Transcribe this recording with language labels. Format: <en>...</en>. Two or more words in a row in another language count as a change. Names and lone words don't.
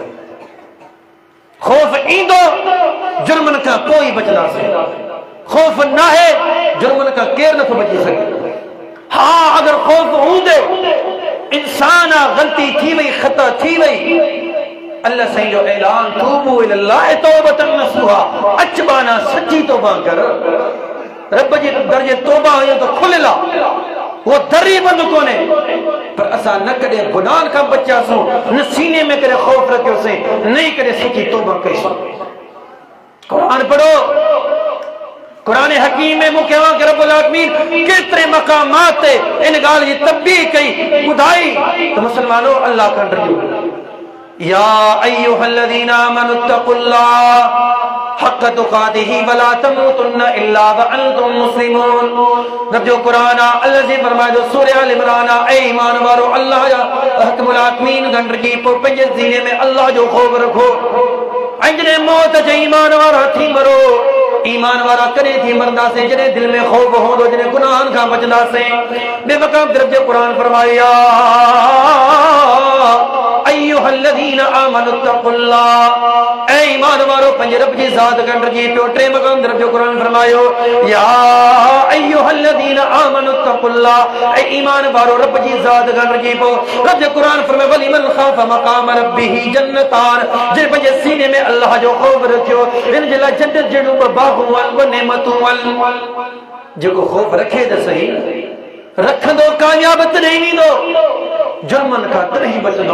<sd>ख़ौफ़ ईंदो जुर्मनि खां पोइ बचंदासीं। ख़ौफ़ न आहे जुर्मनि खां केरु नथो बची सघे। हा, अगर ख़ौफ़ हूंदे, इंसान ग़लती थी वई, ख़ता थी वई, अल्लाह साईं जो ऐलान,</sd> <ar>توبوا إلى الله توبة نصوحا,</ar> <sd>अचबाना सच्ची तौबा कर। रब जे दर जे तौबा हुयो त खुलियल आहे, वो दरी बंद कोने, पर असां न कॾहिं गुनाहनि खां बचियासीं, न सीने में कॾहिं ख़ौफ़ रखियोसीं, न ई कॾहिं सच्ची तौबा कईसीं। कुरान पढ़ो, कुरान हकीम में मूंखे</sd> <ar>رب العالمين</ar> <sd>केतिरे मक़ामात ते इन ॻाल्हि जी तब्दील कई, ॿुधाई त मुस्लमानो अल्लाह खां डरियो।</sd> <ar>يا أيها الذين آمنوا اتقوا الله حق تقاته ولا تموتن إلا وأنتم مسلمون.</ar> <sd>रब जो कुरान आहे, अल्लाह जी फरमाए थो सूरह आल इमरान आहे, ऐ ईमान वारो अल्लाह जा हक़मुल आलमीन गंढी पोइ पंहिंजे सीने में अल्लाह जो ख़ौफ़ रखो। ऐं जॾहिं मौत जे ईमान वारा थी मरो, ईमान वारा कॾहिं थी मरंदासीं जॾहिं दिलि में ख़ौफ़ हूंदो, जॾहिं गुनाहनि खां बचंदासीं। ॿिए मक़ाम रब जो कुरान फरमाया,</sd> <ar>أيها الذين آمنوا اتقوا الله,</ar> <sd>ऐ ईमान वारो पंहिंजे रब जी ज़ात खां डरिजे पियो। टे मक़ाम रब जो कुरान फरमायो,</sd> <ar>يا أيها الذين آمنوا اتقوا الله,</ar> <sd>ऐ ईमान वारो रब जी ज़ात खां डरिजे पियो। रब जो कुरान फरमायो,</sd> <ar>ولمن خاف مقام ربه جنتان,</ar> <sd>जे पंहिंजे सीने में अल्लाह जो ख़ौफ़ रखियो, हिन जे लाइ जन्नत जहिड़ियूं ॿ बाग़ूं आहिनि, ॿ नेमतूं आहिनि। जेको ख़ौफ़ रखे त सही, रखंदो कामयाब तॾहिं वेंदो, जुर्मनि खां तॾहिं बचंदो।</sd>